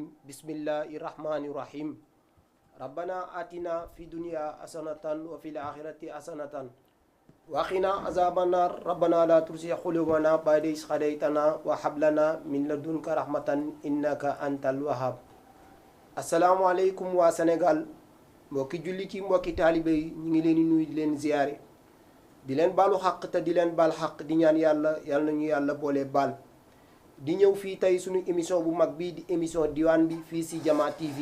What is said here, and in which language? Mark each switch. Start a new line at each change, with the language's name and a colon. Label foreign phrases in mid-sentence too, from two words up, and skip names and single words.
Arabic: بسم الله الرحمن الرحيم. ربنا آتنا في الدنيا حسنة وفي الآخرة حسنة وقنا عذاب النار. ربنا لا تزغ قلوبنا بعد إذ هديتنا وهب لنا من لدنك رحمة إنك أنت الوهاب.
Wolof: asalaamaaleykum waa Sénégal, mbokki jullit yi, mbokki taalibe yi, ñu ngi leen di nuyu di leen ziyaare, di leen baalu xaq te di leen baal xaq, di ñaan yàlla nañu yàlla boole baal. di ñëw fii tey suñu émission bu mag bii di émission diwaan bi fii si Jama TV.